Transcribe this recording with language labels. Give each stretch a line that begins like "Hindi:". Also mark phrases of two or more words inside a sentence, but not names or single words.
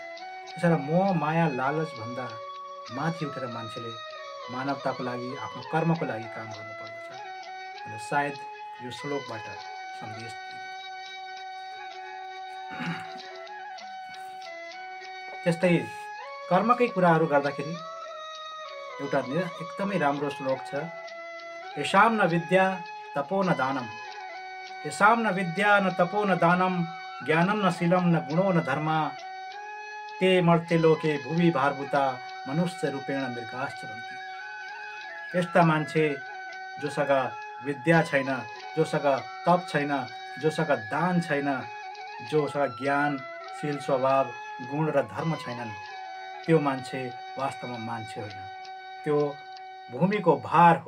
Nepali: त्यसैले मोह माया लालच भन्दा माथि उठेर मान्छेले मानवताको लागि, आफ्नो कर्मको लागि काम गर्नुपर्दछ। अनि सायद यो श्लोकबाट सन्देश त्यस्तै कर्मकै कुराहरू गर्दाखेरि एउटा एकदमै राम्रो श्लोक छ,
Sanskrit: येषां न विद्या तपो न दानम, येषां न विद्या न तपो न दानम, ज्ञानम न शीलम न गुणो न धर्म, ते मर्ते लोके भुवि भारभूता मनुष्य रूपेण मृगाश्चरन्ति।
Nepali: यस्ता मान्छे जोसँग विद्या छैन, जोसँग तप छैन, जोसँग दान छैन, जोसँग ज्ञान शील स्वभाव गुण र धर्म छैनन्, त्यो मान्छे वास्तवमा मान्छे होइन, त्यो भूमिको भार हो।